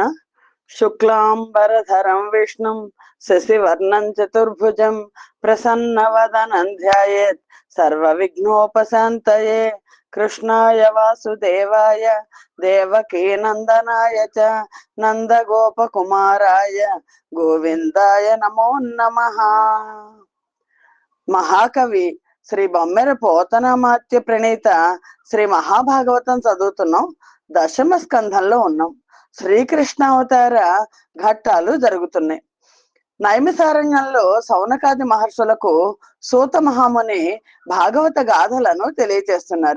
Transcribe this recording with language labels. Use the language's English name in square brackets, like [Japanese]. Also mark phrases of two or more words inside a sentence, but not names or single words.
[Sanskrit] शुक्लांबरधरं विष्णुं शशिवर्णं चतुर्भुजं प्रसन्नवदनं ध्यायेत् सर्वविघ्नोपशान्तये। कृष्णाय वासुदेवाय देवकीनन्दनाय च नन्दगोपकुमाराय गोविन्दाय नमो नमः। [Telugu] మహాకవి శ్రీ బొమ్మెర పోతనామాత్య ప్రణీత శ్రీ మహాభాగవతం చదువుతున్నాం. దశమ స్కంధంలో ఉన్నాం. శ్రీకృష్ణ అవతార ఘట్టాలు జరుగుతున్నాయి. నైమిసారణ్యంలో సౌనకాది మహర్షులకు సూత మహాముని భాగవత గాథలను తెలియచేస్తున్నారు.